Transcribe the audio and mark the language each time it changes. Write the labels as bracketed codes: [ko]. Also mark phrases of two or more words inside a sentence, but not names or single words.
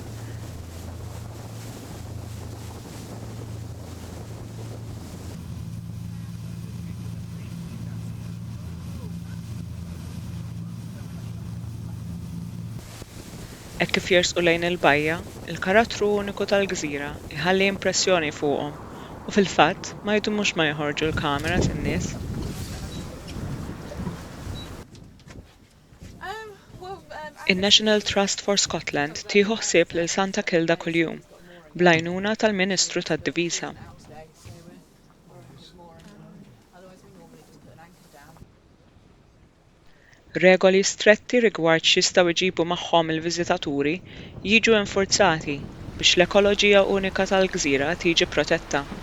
[mt] Hekk kif jersqu lejn il-bajja, il-karattru uniku tal-gżira iħalli impressjoni fuqhom u fil-fatt ma jdumux ma joħorġu l-kameras in-nies. In-National Trust for Scotland tieħu ħsieb lil Santa Kilda kuljum bl-għajnuna tal-Ministru tad-Difiża. Regoli stretti rigward x'jistgħu jġibu magħhom il-viżitaturi jiġu infurzati biex l-ekoloġija unika tal-gżira tiġi protetta.